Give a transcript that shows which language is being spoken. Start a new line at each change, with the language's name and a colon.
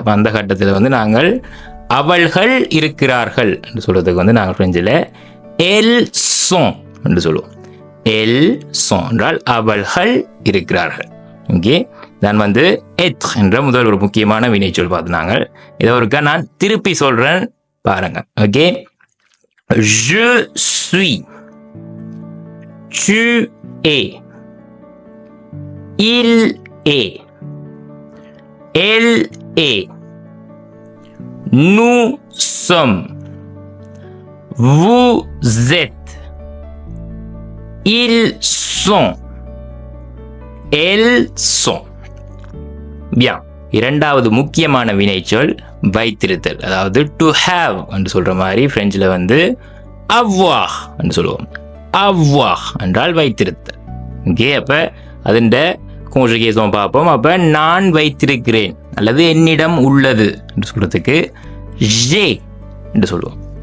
Tamil: அப்போ அந்த கட்டத்தில் வந்து நாங்கள் அவள்கள் இருக்கிறார்கள் என்று சொல்றதுக்கு வந்து நாங்கள் ஃப்ரெஞ்சில்
French: elles sont
Tamil: என்று சொல்லுவோம்.
French: elles sont
Tamil: என்றால் அவள்கள் இருக்கிறார்கள். ஓகே, நான் வந்து être என்ற முதல் ஒரு முக்கியமான வினைச்சொல் பார்த்துனாங்க. இதை ஒருக்கா நான் திருப்பி சொல்றேன் பாருங்க.
French: ஓகே, je suis, tu es, il est, elle est, nous sommes, vous êtes, ils sont, elles sont. Bien.
Tamil: இரண்டாவது முக்கியமான வினைச்சொல் வைத்திருத்தல், அதாவது டு ஹேவ் என்று சொல்ற மாதிரி பிரெஞ்சில் வந்து avoir என்று சொல்லுவோம். avoir என்றால் வைத்திருத்தல். ஓகே, அப்ப அதன் கான்ஜுகேஷன் பார்ப்போம். அப்ப நான் வைத்திருக்கிறேன் அல்லது என்னிடம் உள்ளது என்று சொல்றதுக்கு j'ai என்று சொல்லுவோம்.